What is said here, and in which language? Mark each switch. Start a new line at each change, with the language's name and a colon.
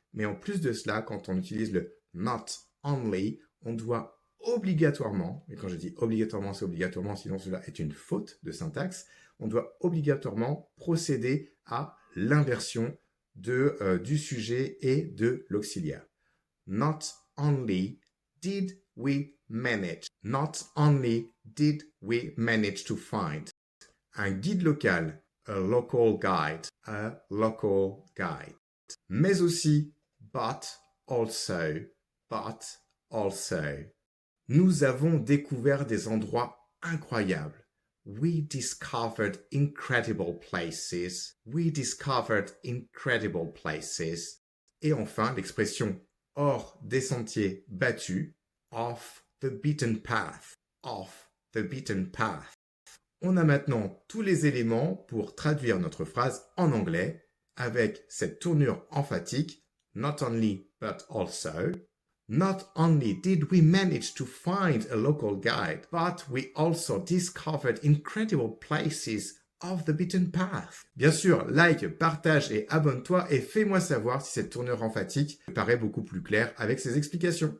French: Mais en plus de cela, quand on utilise le
English: not only,
French: on doit obligatoirement, et quand je dis obligatoirement, c'est obligatoirement, sinon cela est une faute de syntaxe, on doit obligatoirement procéder à l'inversion du sujet et de l'auxiliaire.
English: Not only did we manage, not only did we manage to find.
French: Un guide local,
English: a local guide, a local guide.
French: Mais aussi,
English: but also, but also.
French: Nous avons découvert des endroits incroyables.
English: We discovered incredible places. We discovered incredible places.
French: Et enfin, l'expression hors des sentiers battus,
English: off the beaten path,
French: off the beaten path. On a maintenant tous les éléments pour traduire notre phrase en anglais avec cette tournure emphatique,
English: not only but also. Not only did we manage to find a local guide, but we also discovered incredible places off the beaten path.
French: Bien sûr, like, partage et abonne-toi et fais-moi savoir si cette tournure emphatique te paraît beaucoup plus claire avec ces explications.